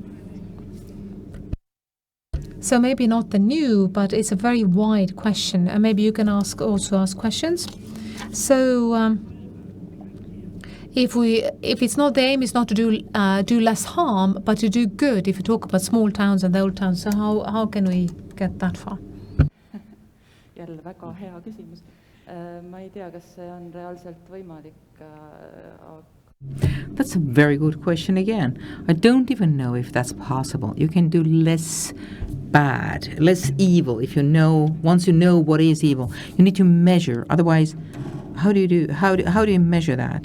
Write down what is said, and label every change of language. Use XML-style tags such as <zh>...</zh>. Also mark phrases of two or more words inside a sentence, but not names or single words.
<en>So maybe not the new, but it's a very wide question. And maybe you can also ask questions. So if it's not, the aim is not to do less harm, but to do good. If you talk about small towns and the old towns, so how can we get that far?</en> <et>Jälle väga hea küsimus. Ma ei tea, kas see on reaalselt võimalik.</et> <en>That's a very good question again. I don't even know if that's possible. You can do less bad, less evil if you know, once you know what is evil. You need to measure, otherwise how do you measure that?</en>